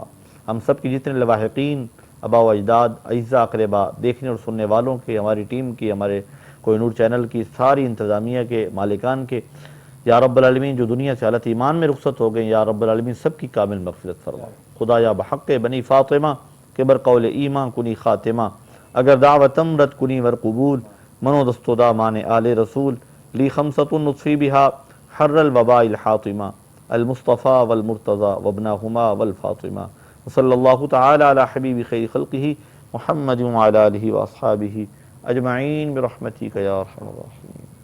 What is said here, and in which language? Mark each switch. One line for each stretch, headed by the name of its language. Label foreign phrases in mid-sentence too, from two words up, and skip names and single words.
Urdu: ہم سب کی جتنے لواحقین، آباء و اجداد، اعزاء اقربا، دیکھنے اور سننے والوں کے، ہماری ٹیم کی، ہمارے کوہ نور چینل کی ساری انتظامیہ کے مالکان کے، یا رب العالمین جو دنیا سے حالت ایمان میں رخصت ہو گئے، یا رب العالمین سب کی کامل مغفرت فرما۔
Persian: خدا یا بحق بنی فاطمہ کہ بر قول ایمان کنی خاتمہ، اگر دعوتم رد کنی ور قبول، منو دست و دامان آل رسول،
Arabic: لی خمسۃ نطفی بہا حر الوباء الحاطمہ، المصطفیٰ والمرتضیٰ وابنہما والفاطمہ، وصلی اللہ تعالی علی حبیب خیر خلقہ محمد وعلی آلہ واصحابہ اجمعین برحمتک یا ارحم الراحمین۔